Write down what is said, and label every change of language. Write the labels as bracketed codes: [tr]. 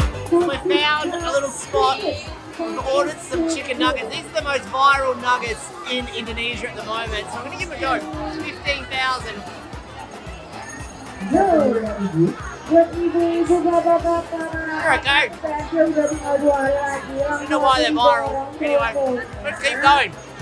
[en] We found a little spot. We've ordered some chicken nuggets. These are the most viral nuggets in Indonesia at the moment, so I'm going to give it a go. 15,000. [id] buat ibu-ibu bapak-bapak. [en] Okay. [id] Saya udah tinggal 2 hari lagi. [en] You know why they're viral. Anyway, let's keep going.